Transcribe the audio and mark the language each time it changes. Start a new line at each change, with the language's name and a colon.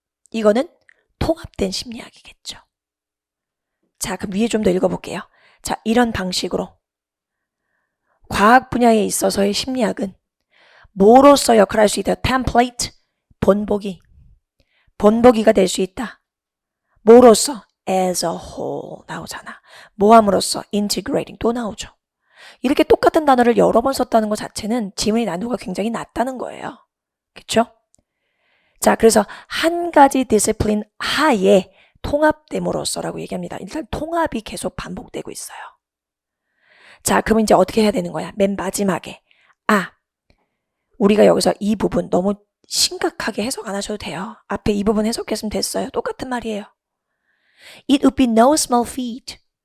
Korean: 이거는 통합된 심리학이겠죠. 자, 그럼 위에 좀 더 읽어볼게요. 자, 이런 방식으로 과학 분야에 있어서의 심리학은 뭐로서 역할할 수 있다? 템플레이트, 본보기가 될 수 있다. 뭐로서?
English: as a whole
Korean: 나오잖아. 모함으로써 integrating 또 나오죠. 이렇게 똑같은 단어를 여러 번 썼다는 것 자체는 지문의 난이도가 굉장히 낮다는 거예요. 그렇죠? 자, 그래서 한 가지 디시플린 하에 통합됨으로써라고 얘기합니다. 일단 통합이 계속 반복되고 있어요. 자, 그럼 이제 어떻게 해야 되는 거야? 맨 마지막에 우리가 여기서 이 부분 너무 심각하게 해석 안 하셔도 돼요. 앞에 이 부분 해석했으면 됐어요. 똑같은 말이에요.
English: It would be no small feat.